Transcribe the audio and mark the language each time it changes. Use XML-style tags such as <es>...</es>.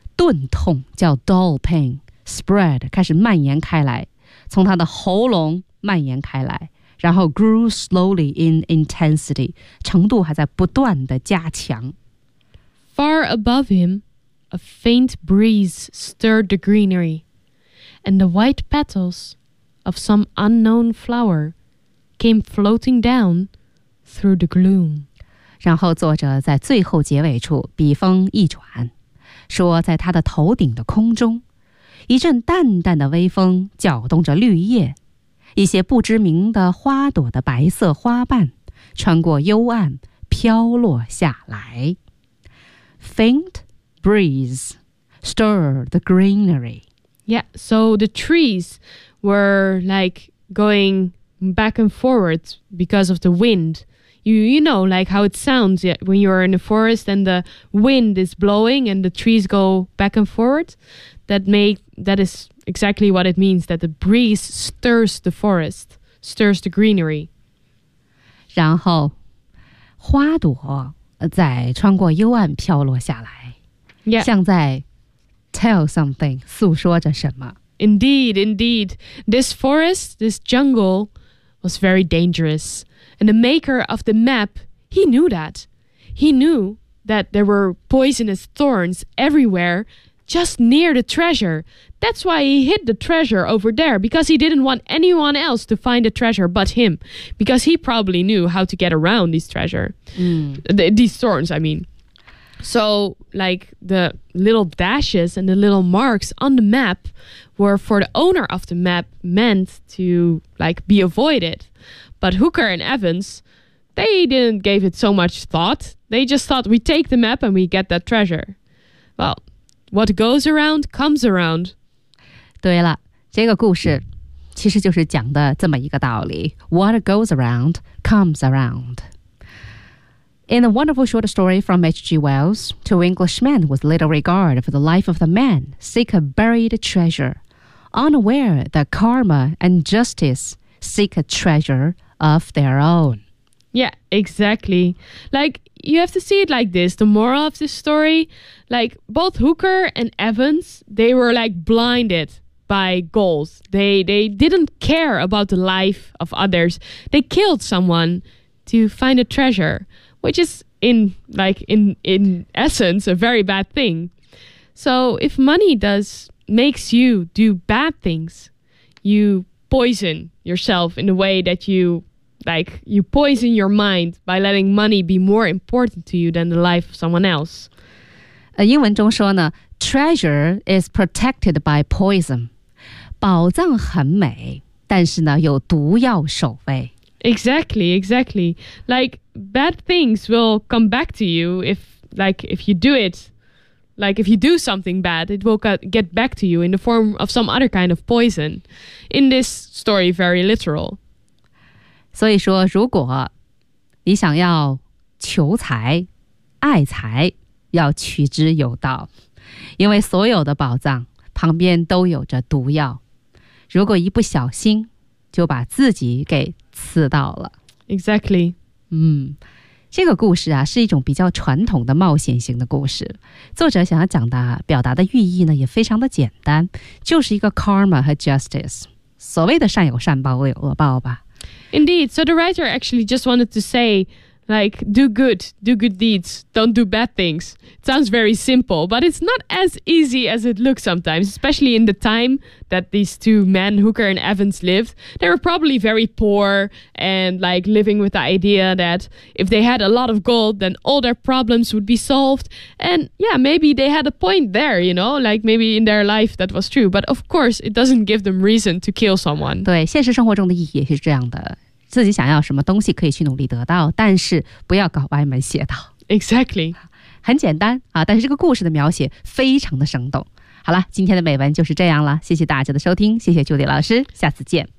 <zh>钝痛叫</zh> <en>dull pain, spread,</en> <zh>开始蔓延开来，从他的喉咙蔓延开来，然后</zh> <en>grew slowly in intensity,</en> <zh>程度还在不断的加强</zh> <en>Far above him, a faint breeze stirred the greenery. And the white petals of some unknown flower came floating down through the gloom.</en> <zh>然后作者在最后结尾处笔锋一转，说在他的头顶的空中，一阵淡淡的微风搅动着绿叶，一些不知名的花朵的白色花瓣穿过幽暗飘落下来。</zh> <en>Faint breeze stirred the greenery. Yeah, so the trees were like going back and forward because of the wind. You know, like how it sounds when you are in a forest and the wind is blowing and the trees go back and forward. That is exactly what it means, that the breeze stirs the forest, stirs the greenery.</en> <zh>然后花朵在穿过幽暗飘落下来、</zh> <en>yeah.</en> <zh>像在</zh> <en>Tell something,</en> <zh>诉说着什么。</zh> <en>Indeed, indeed. This forest, this jungle, was very dangerous. And the maker of the map, he knew that. He knew that there were poisonous thorns everywhere, just near the treasure. That's why he hid the treasure over there, because he didn't want anyone else to find the treasure but him. Because he probably knew how to get around this treasure.、 Mm. These thorns, I mean. So, like, the little dashes and the little marks on the map were for the owner of the map meant to, like, be avoided. But Hooker and Evans, they didn't give it so much thought. They just thought, we take the map and we get that treasure. Well, what goes around comes around.</en> <zh>对了，这个故事其实就是讲的这么一个道理。</zh> <en>What goes around comes around. In a wonderful short story from H.G. Wells, two Englishmen with little regard for the life of the man seek a buried treasure, unaware that karma and justice seek a treasure of their own. Yeah, exactly. Like, you have to see it like this, the moral of this story. Like, both Hooker and Evans, they were like blinded by goals. They didn't care about the life of others. They killed someone to find a treasure, which is in essence a very bad thing. So if money makes you do bad things, you poison yourself in the way that you poison your mind by letting money be more important to you than the life of someone else.</en> <zh>英文中说呢，</zh> <en>treasure is protected by poison.</en> <zh>宝藏很美，但是呢，有毒药守卫。</zh> <en>Exactly, exactly. Like, bad things will come back to you if you do something bad, it will get back to you in the form of some other kind of poison. In this story, very literal.</en> <zh>所以说，如果你想要求财、爱财，要取之有道，因为所有的宝藏旁边都有着毒药，如果一不小心就把自己给刺到了。</zh> <en>Exactly.</en> <zh>这个故事啊，是一种比较传统的冒险型的故事。作者想要讲的表达的寓意呢，也非常的简单，就是一个 karma 和 justice， 所谓的善有善报，恶有恶报吧。</zh> <en>Indeed. So the writer actually just wanted to say, like, do good deeds, don't do bad things. It sounds very simple, but it's not as easy as it looks sometimes, especially in the time that these two men, Hooker and Evans, lived. They were probably very poor and like living with the idea that if they had a lot of gold, then all their problems would be solved. And yeah, maybe they had a point there, you know, like maybe in their life that was true. But of course, it doesn't give them reason to kill someone.</en> <zh>对，现实生活中的意义也是这样的。自己想要什么东西可以去努力得到，但是不要搞歪门邪道。</zh> <en>Exactly.</en> <zh>很简单啊，但是这个故事的描写非常的生动。好了，今天的美文就是这样了，谢谢大家的收听，谢谢 Julie 老师，下次见。</zh>